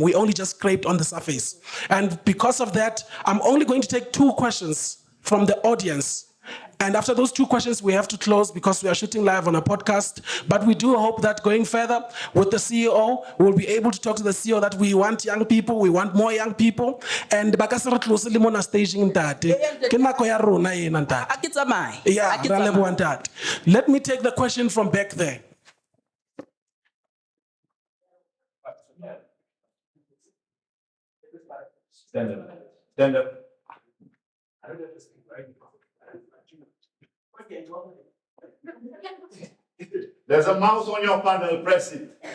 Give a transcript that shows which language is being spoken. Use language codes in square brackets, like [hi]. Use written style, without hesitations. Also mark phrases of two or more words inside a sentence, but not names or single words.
[en] We only just scraped on the surface. And because of that, I'm only going to take 2 questions from the audience. And after those two questions, we have to close because we are shooting live on a podcast. But we do hope that going further with the CEO, we'll be able to talk to the CEO that we want young people, we want more young people. [st] And bakasere tlose le mona staging ntate. Ke nako ya rona ena ntate. Yeah, ra leboha ntate. [en] Let me take the question from back there. Stand up. Stand up. There's a mouse on your panel, press it.